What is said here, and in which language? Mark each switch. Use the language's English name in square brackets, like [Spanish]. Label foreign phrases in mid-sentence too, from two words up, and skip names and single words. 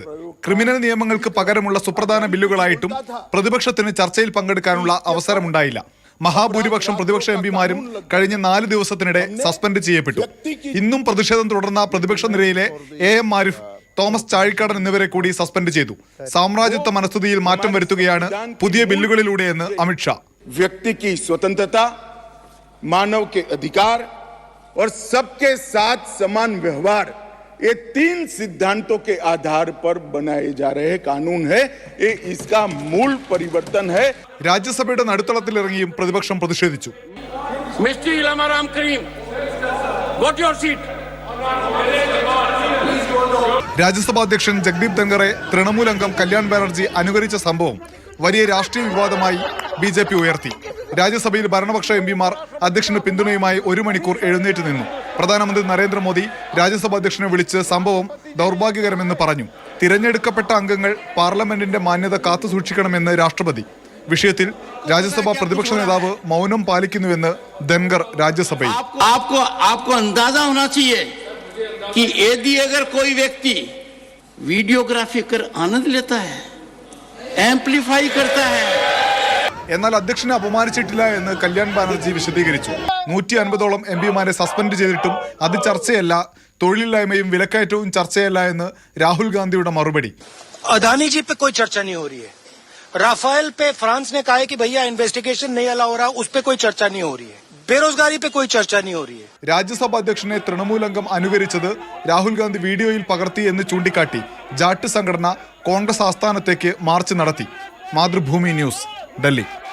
[Malayalam] ക്രിമിനൽ നിയമങ്ങൾക്ക് പകരമുള്ള സുപ്രധാന ബില്ലുകളായിട്ടും പ്രതിപക്ഷത്തിന് ചർച്ചയിൽ പങ്കെടുക്കാനുള്ള അവസരമുണ്ടായില്ല. മഹാഭൂരിപക്ഷം പ്രതിപക്ഷ എംപിമാരും കഴിഞ്ഞ 4 ദിവസത്തിനിടെ സസ്പെൻഡ് ചെയ്യപ്പെട്ടു. ഇന്നും പ്രതിഷേധം തുടർന്ന പ്രതിപക്ഷ നിരയിലെ AM ആരിഫ്, തോമസ് ചാഴിക്കാടൻ എന്നിവരെ കൂടി സസ്പെൻഡ് ചെയ്തു. സാമ്രാജ്യത്വ മനസ്ഥിതിയിൽ മാറ്റം വരുത്തുകയാണ് പുതിയ ബില്ലുകളിലൂടെയെന്ന് അമിത്ഷാ. [Hindi] व्यक्ति की स्वतंत्रता, मानव के अधिकार और सबके साथ समान व्यवहार, ये 3 सिद्धांतों के आधार पर बनाए जा रहे कानून है. ये इसका मूल परिवर्तन है. [Malayalam] രാജ്യസഭയുടെ നടുത്തളത്തിലിറങ്ങിയും പ്രതിപക്ഷം പ്രതിഷേധിച്ചു. [English] Mister Elamaram Kareem, go to your seat. [Malayalam] രാജ്യസഭാ അധ്യക്ഷൻ ജഗ്ദീപ് ധൻഖറെ തൃണമൂൽ അംഗം കല്യാൺ ബാനർജി അനുകരിച്ച സംഭവം വലിയ രാഷ്ട്രീയ വിവാദമായി BJP ഉയർത്തി. രാജ്യസഭയിൽ ഭരണപക്ഷ എംപിമാർ അധ്യക്ഷന് പിന്തുണയുമായി 1 മണിക്കൂർ എഴുന്നേറ്റ് നിന്നു. പ്രധാനമന്ത്രി നരേന്ദ്രമോദി രാജ്യസഭാ അധ്യക്ഷനെ വിളിച്ച് സംഭവം ദൗർഭാഗ്യകരമെന്ന് പറഞ്ഞു. തിരഞ്ഞെടുക്കപ്പെട്ട അംഗങ്ങൾ പാർലമെന്റിന്റെ മാന്യത കാത്തുസൂക്ഷിക്കണമെന്ന് രാഷ്ട്രപതി. വിഷയത്തിൽ രാജ്യസഭാ പ്രതിപക്ഷ നേതാവ് മൗനം പാലിക്കുന്നുവെന്ന് ധൻഖർ രാജ്യസഭയിൽ. [Hindi] कि यदि अगर कोई व्यक्ति वीडियोग्राफी कर आनंद लेता है, एम्प्लीफाई करता है. [Malayalam] എന്നാൽ അധ്യക്ഷനെ അപമാനിച്ചിട്ടില്ല എന്ന് കല്യാൺ ബാനർജി വിശദീകരിച്ചു. 150ഓളം എംപിമാരെ സസ്പെൻഡ് ചെയ്തിട്ടും അത് ചർച്ചയല്ല, തൊഴിലില്ലായ്മയും വിലക്കയറ്റവും ചർച്ചയല്ല എന്ന് രാഹുൽ ഗാന്ധിയുടെ മറുപടി. [Hindi] अदानी जी पे कोई चर्चा नहीं हो रही है. राफेल पे फ्रांस ने कहा है कि भैया इन्वेस्टिगेशन नहीं अलाउ हो रहा, उस पे कोई चर्चा नहीं हो रही है. बेरोजगारी पे कोई चर्चा नहीं हो रही है. [Malayalam] രാജ്യസഭാ അധ്യക്ഷനെ തൃണമൂൽ അംഗം അനുകരിച്ചത് രാഹുൽ ഗാന്ധി വീഡിയോയിൽ പകർത്തി എന്ന് ചൂണ്ടിക്കാട്ടി ജാട്ട് സംഘടന കോൺഗ്രസ് ആസ്ഥാനത്തേക്ക് മാർച്ച് നടത്തി. മാതൃഭൂമി ന്യൂസ്, ഡൽഹി.